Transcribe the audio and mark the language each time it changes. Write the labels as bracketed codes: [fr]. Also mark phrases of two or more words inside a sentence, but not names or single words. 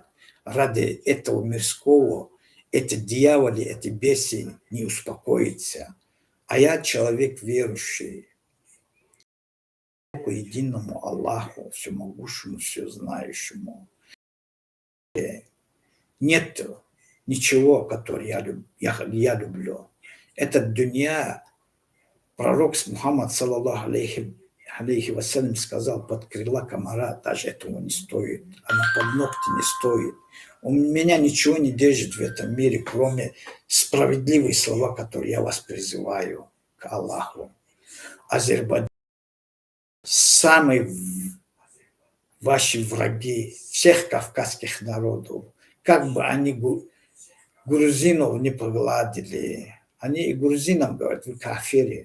[ru] Ради этого мирского, эти дьяволи, эти бесы не успокоятся. А я человек верующий к единому Аллаху, всемогущему, всезнающему. Нет ничего, которое я люблю. Этот дунья, пророк Мухаммад, [ar] صلى الله عليه وسلم, [ru] сказал, под крыла комара даже этого не стоит, она под ногти не стоит. У меня ничего не держит в этом мире, кроме справедливых слова, которые я вас призываю к Аллаху. Азербайджан, самые ваши враги всех кавказских народов, как бы они грузинов не погладили, они и грузинам говорят, вы кафири.